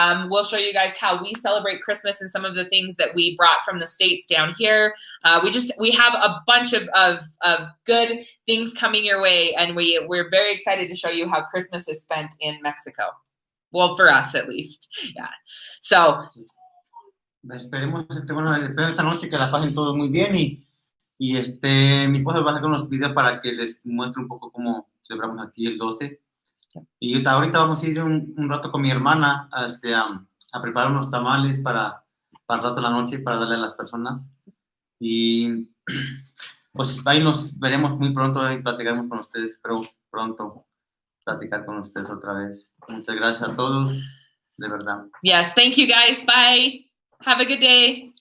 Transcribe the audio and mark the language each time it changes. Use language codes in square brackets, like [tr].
[en] We'll show you guys how we celebrate Christmas and some of the things that we brought from the States down here. We have a bunch of good things coming your way, and we're very excited to show you how Christmas is spent in Mexico. Well, for us at least. Yeah. So [es] esperemos esta noche que la pasen todos muy bien y mi esposa va a hacer unos videos para que les muestre un poco cómo celebramos aquí el 12. Y ahorita vamos a ir un rato con mi hermana a preparar unos tamales para el rato de la noche para darle a las personas. Y pues ahí nos veremos muy pronto y platicaremos con ustedes. Espero pronto platicar con ustedes otra vez. Muchas gracias a todos, de verdad. [en] Yes, thank you guys. Bye. Have a good day.